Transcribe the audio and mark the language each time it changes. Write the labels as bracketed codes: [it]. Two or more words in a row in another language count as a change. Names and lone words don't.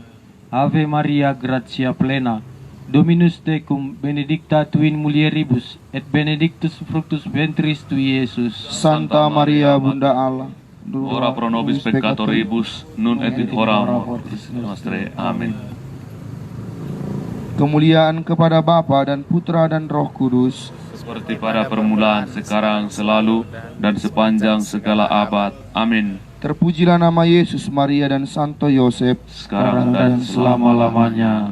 [la] Ave Maria, gratia plena, Dominus tecum, benedicta tu in mulieribus, et benedictus fructus ventris tui, Iesus. [id] Santa Maria Bunda Allah, [la] ora pro nobis peccatoribus, nun et in hora mortis nostrae. Amen. [id] Kemuliaan kepada Bapa dan Putra dan Roh Kudus, Seperti pada permulaan, sekarang, selalu, dan sepanjang segala abad. Amin. terpujilah nama Yesus, Maria dan Santo Yosef. Sekarang dan selama-lamanya.